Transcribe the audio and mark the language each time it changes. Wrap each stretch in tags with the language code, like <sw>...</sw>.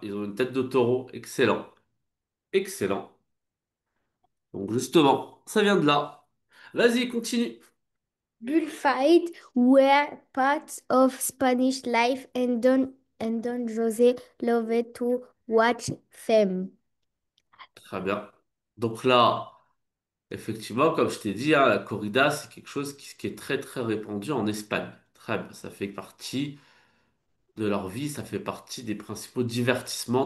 <fr>Ils ont une tête de taureau. Excellent. Excellent. Donc justement, ça vient de là. Vas-y, continue.</fr> <en>Bullfight were parts of Spanish life and Don José loved to watch them.</en> <fr>Très bien. Donc là, effectivement, comme je t'ai dit, hein, la corrida, c'est quelque chose qui est très très répandu en Espagne. Très bien. Ça fait partie de leur vie, ça fait partie des principaux divertissements.</fr>